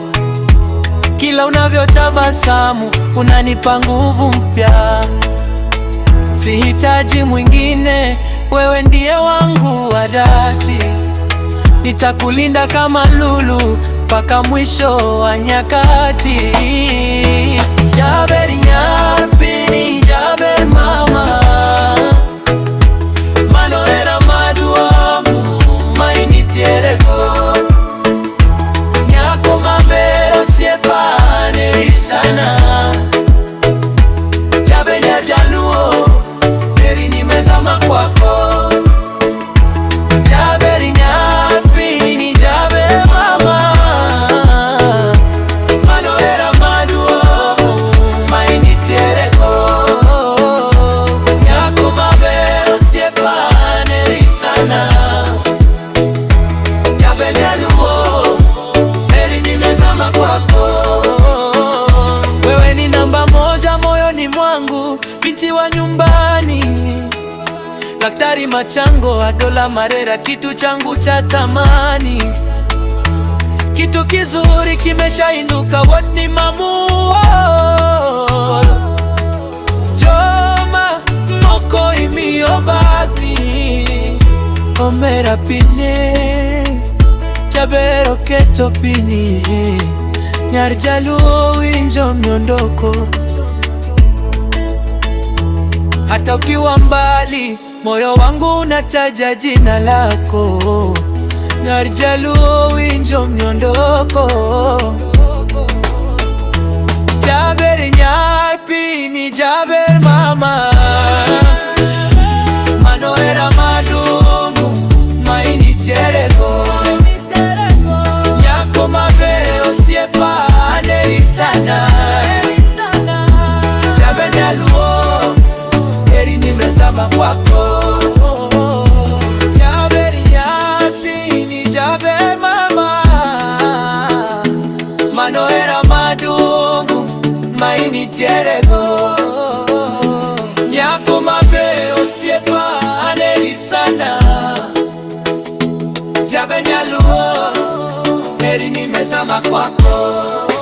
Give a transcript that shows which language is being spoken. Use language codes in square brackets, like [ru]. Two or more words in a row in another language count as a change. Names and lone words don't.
[sw] Kila unavyotabasamu unanipa nguvu mpya. Sihitaji mwingine, wewe ndiye wangu wa dhati. Nitakulinda kama lulu mpaka mwisho wa nyakati. [luo] Jaber Nyarpini, Jaber mama, mano era maduong' ma initierego. Nyako maber osiepane sana. Jaber Nyajaluo, [sw] heri nimezama kwako. [luo] Jaber Nyarpini, Jaber mama, mano era maduong' ma initierego. Nyako maber osiepane sana. Jaber Nyaluo, [sw] heri nimezama kwako. Wewe ni namba moja moyoni mwangu, binti wa nyumbani. Daktari Machango, Adola Marera, kitu changu cha thamani. Kitu kizuri kimeshainuka, [luo] what ni mamuo Joma moko imiyo babi. Omera pine Jaber oketo pini. Nyar Jaluo winjo miondoko. [sw] Hata ukiwa mbali moyo wangu unataja jina lako. [luo] Nyar Jaluo winjo miondoko. Jaber Nyarpini, Jaber mama, mano era maduong' ma initierego. Nyako maber osiepane sana. Jaber Nyaluo, [sw] heri nimezama kwako. [luo] Jaber Nyarpini, Jaber mama, mano era maduong' ma initierego. Nyako maber osiepane sana. Jaber Nyaluo, [sw] heri nimezama kwako.